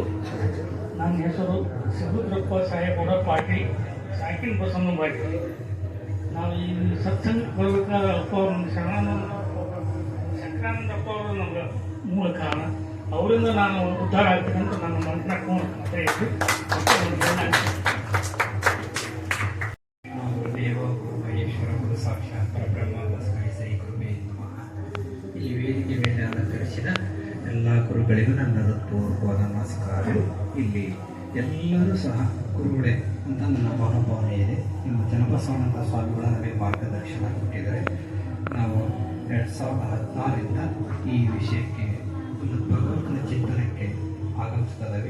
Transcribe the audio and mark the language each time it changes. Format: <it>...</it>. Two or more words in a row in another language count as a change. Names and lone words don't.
<kn>ನನ್ನ ಹೆಸರು ಸಿದ್ಧರಪ್ಪ ಸಾಹೇಬೌಡ ಪಾಟೀಲ್, ಸಾಕಿನ ಬಸವನ ಬಾಟಿ. ನಾವು ಈ ಸತ್ಸಂಗಕ್ಕೆ ಬರ್ಲಿಕ್ಕೆ ಅಪ್ಪ ಅವ್ರನ್ನ ಶಂಕರಾನಂದಪ್ಪ ಅವರು ನಮ್ಗೆ ಮೂಲ ಕಾರಣ. ಅವರಿಂದ ನಾನು ಉದ್ಧಾರ ಆಗ್ಬೇಕಂತ ನನ್ನ ಮನಸ್ಸಿನ ಮಾತ್ರ ಇದ್ದು</kn> <sa>ಮಹೇಶ್ವರ ಗುರು ಸಾಕ್ಷಾತ್ ಪರಬ್ರಹ್ಮ ತಸ್ಮೈ ಶ್ರೀ ಗುರುವೇ ನಮಃ.</sa> <kn>ಈ ವೇದಿಕೆ ಮೇಲೆ ಅಲಂಕರಿಸಿದ ಎಲ್ಲ ಗುರುಗಳಿಗೂ ನನ್ನ ಹೃತ್ಪೂರ್ವಕವಾದ ನಮಸ್ಕಾರಗಳು. ಇಲ್ಲಿ ಎಲ್ಲರೂ ಸಹ ಗುರುಗಳೇ ಅಂತ ನನ್ನ ಮನೋಭಾವನೆ ಇದೆ. ನಿಮ್ಮ ಚನ್ನಬಸವನಂತ ಸ್ವಾಮಿಗಳು ನಮಗೆ ಮಾರ್ಗದರ್ಶನ ಕೊಟ್ಟಿದ್ದಾರೆ. ನಾವು 2016ರಿಂದ ಈ ವಿಷಯಕ್ಕೆ ಒಂದು ಭಗವಂತನ ಚಿಂತನಕ್ಕೆ ಆಗಮಿಸ್ತದವೆ.</kn>